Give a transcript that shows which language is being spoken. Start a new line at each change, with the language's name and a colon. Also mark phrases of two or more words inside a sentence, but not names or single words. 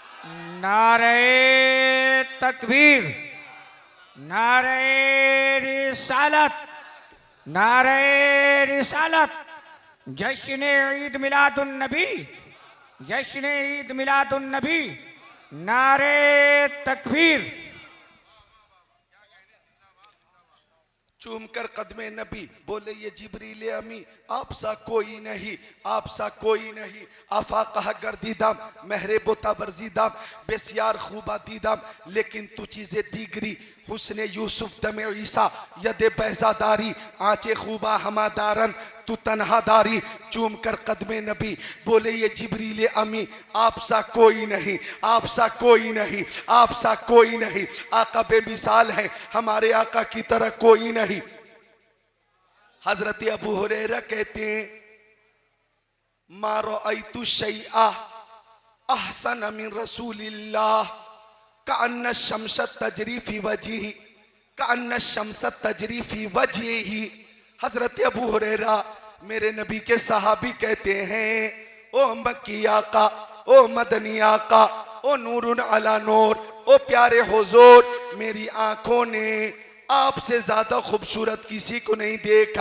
Hindi: नारे तकबीर, नारे रिसालत, नारे रिसालत, जश्न ईद मिलादुन नबी, जश्न ईद मिलादुन नबी, नारे तकबीर। चूम कर कदमे नबी बोले ये जिब्रील अमी आप सा कोई नहीं, आप सा कोई नहीं।
Persian: آفاقها گردیده‌ام مهر بتان ورزیده‌ام بسیار خوبان دیده‌ام, لیکن تو چیز دیگری حسن یوسف دم عیسی ید بیضا داری آنچه خوبان همه دارند تو تنها داری.
Hindi: चूम कर कदमे नबी बोले ये जिब्रील अमी आप सा कोई नहीं, आप सा कोई नहीं, आप सा कोई नहीं। आका बेमिसाल है, हमारे आका की तरह कोई नहीं। हजरत अबू हुरैरा कहते हैं
Arabic: ما رأيت شيئا أحسن من رسول الله كأن الشمس تجري في وجهه، كأن الشمس تجري في وجهه.
Hindi: हजरत अबू हुरैरा मेरे नबी के सहाबी कहते हैं ओ मक्की आका, ओ मदनी आका, ओ
Arabic: نور على نور,
Hindi: ओ प्यारे हुजूर, मेरी आंखों ने आपसे ज्यादा खूबसूरत किसी को नहीं देखा।